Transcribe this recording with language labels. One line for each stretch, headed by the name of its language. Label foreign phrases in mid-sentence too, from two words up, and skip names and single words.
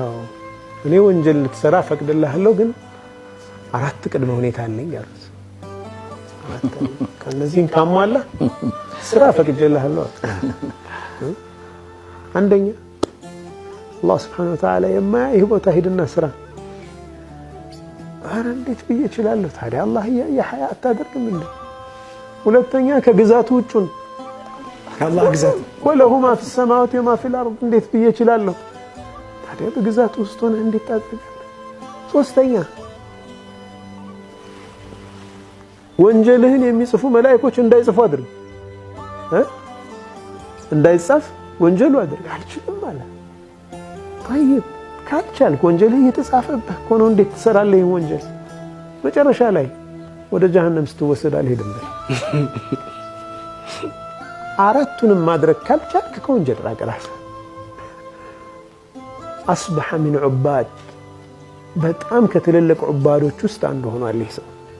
Amharic: እኔ ወንጀል ልትሰራ ፈቅድልሃለሁ፣ ግን 4 ቅድመ ሁኔታ አለኝ አሉት። ከነዚህም ካሟላ ስራ ፈቅድልሃለሁ። አንደኛ አላህ
Arabic: سبحانه وتعالى
Amharic: የማያይህ ቦታ ሂድና ስራ። ኧረ እንዴት ብዬ እችላለሁ ታዲያ አላህ የሐያ አታደርግም እንዴ? ሁለተኛ ከግዛቱ ውጭን ከአላህ ግዛት
Arabic: وله ما في السماوات وما في الأرض
Amharic: እንዴት ብዬ እችላለሁ ታዲያ በግዛቱ ውስጥ ሆነ እንዴት ታደርጋለህ? ሶስተኛ ወንጀልህን የሚጽፉ መላእክቶች እንዳይጽፉ አድርግ፣ እንዳይጻፍ ወንጀሉ አድርግ። አልችልም አለ። طيب ካልቻልክ ወንጀልህ የተጻፈብህ ሆኖ እንዴት ትሰራለህ ይሄን ወንጀል? መጨረሻ ላይ ወደ ጀሃነም ስትወሰድ አልሄድም በል። አራቱንም ማድረግ ካልቻልክ ከወንጀል ራቅ። ራስህ
Arabic: أصبح من عباد
Amharic: በጣም ከትልልቅ ዑባዶች ውስጥ አንዱ ሆኗል ይህ ሰው።